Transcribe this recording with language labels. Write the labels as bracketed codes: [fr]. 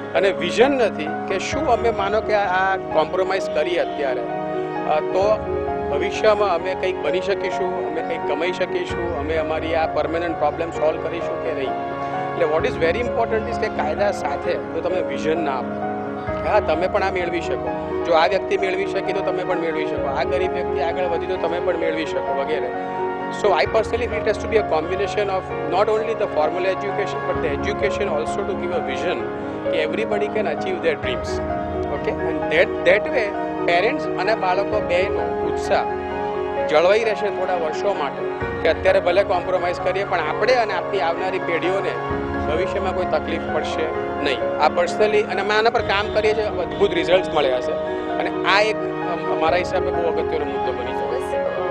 [gu] અને વિઝન નથી કે શું અમે માનો કે આ કોમ્પ્રોમાઇઝ કરીએ અત્યારે તો ભવિષ્યમાં અમે કંઈક બની શકીશું, અમે કંઈક કમાઈ શકીશું, અમે અમારી આ પરમેનન્ટ પ્રોબ્લેમ સોલ્વ કરીશું કે નહીં. એટલે [en] what is very important is [gu] કે કાયદા સાથે જો તમે વિઝન ના આપો કે હા તમે પણ આ મેળવી શકો, જો આ વ્યક્તિ મેળવી શકી તો તમે પણ મેળવી શકો, આ ગરીબ વ્યક્તિ આગળ વધી તો તમે પણ મેળવી શકો વગેરે. [en] So I personally feel it has to be a combination of not only the formal education but the education also to give a vision that everybody can achieve their dreams. Okay, and that way parents [gu] અને બાળકો બેનો ઉત્સાહ જળવાઈ રહેશે થોડા વર્ષો માટે કે અત્યારે ભલે કોમ્પ્રોમાઇઝ કરીએ પણ આપણે અને આપણી આવનારી પેઢીઓને ભવિષ્યમાં કોઈ તકલીફ પડશે નહીં. આ પર્સનલી અને અમે આના પર કામ કરીએ છીએ, અદ્ભુત રિઝલ્ટ મળ્યા છે અને આ એક મારા હિસાબે બહુ અગત્યનો મુદ્દો બની છે.